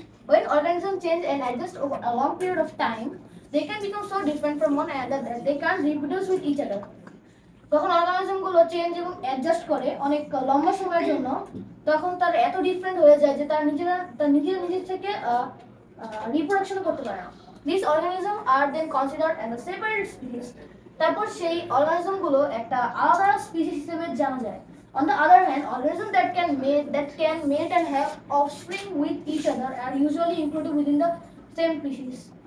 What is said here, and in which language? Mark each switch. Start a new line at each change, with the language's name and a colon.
English: When organisms change and adjust over a long period of time, they can become so different from one another that they can't reproduce with each other.
Bangla: যখন অর্গানিজমগুলো change এবং adjust করে অনেক লম্বা সময়ের জন্য তখন তারা এত ডিফারেন্ট হয়ে যায় যে তারা নিজের থেকে রিপ্রোডাকশন করতে পারে না.
English: These organisms are then considered as a separate species.
Bangla: তারপর সেই অর্গানিজমগুলো একটা আলাদা স্পিসিস হিসেবে জানা যায়.
English: On the other hand, organisms that can mate and have offspring with each other are usually included within the same species.